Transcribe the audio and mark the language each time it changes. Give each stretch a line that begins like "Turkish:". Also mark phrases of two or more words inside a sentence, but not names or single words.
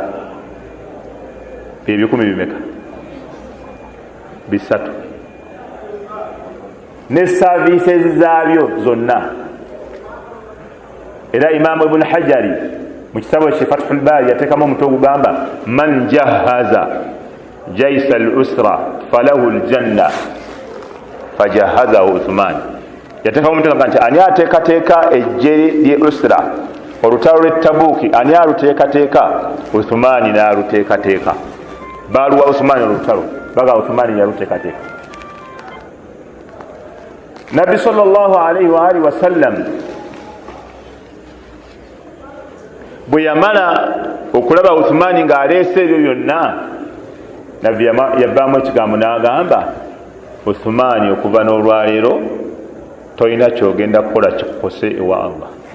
Ganda: Bye 10 bimeka? 3. Ne services zaabyo zonna. Era Imam Ibn Hajari mu kitabo kye Fathul Bari yateekamu omutwe ogugamba
Arabic: من جهز جيش العسرة فله الجنة فجهزه عثمان.
Ganda: yateekawo omuteeka nti ani ateekateeka ejje lye Usra olutalo lw'e Tabuuki ani aluteekateeka Uthmani n'aluteekateeka baaluwa Uthmani olutalo baga Uthmani yaluteekateeka Nabbi
Arabic: صلى الله عليه وآله وسلم
Ganda: bwe yamala okulaba Uthmani ng'aleese ebyo byonna Nabbi yavaamu ekigambo n'agamba Uthmani okuva n'olwaleero tolina kyogenda kukola kikukose ewa Allah